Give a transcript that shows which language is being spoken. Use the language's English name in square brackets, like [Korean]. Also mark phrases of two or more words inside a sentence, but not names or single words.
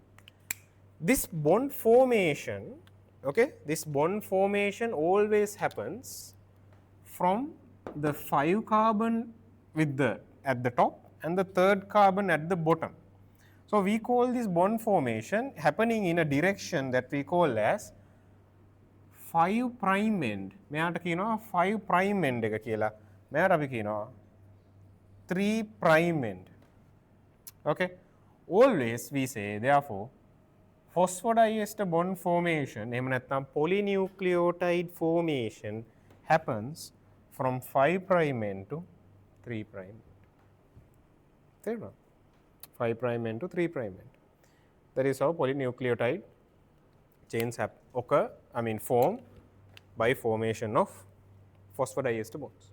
[English] This bond formation, okay, this bond formation always happens from the 5 carbon with the at the top and the third carbon at the bottom. So we call this bond formation happening in a direction that we call as 5 prime end. [Sinhala] මෙයාට කියනවා [English] 5 prime end [Sinhala] එක කියලා. මෙයාට අපි කියනවා [English] 3 prime end. Okay, always we say therefore phosphodiester bond formation [Sinhala] එහෙම නැත්නම් [English] polynucleotide formation happens from 5 prime end to 3 prime end. තේරුණා? 5 prime end to 3 prime end. That is how polynucleotide chains occur, form by formation of phosphodiester bonds.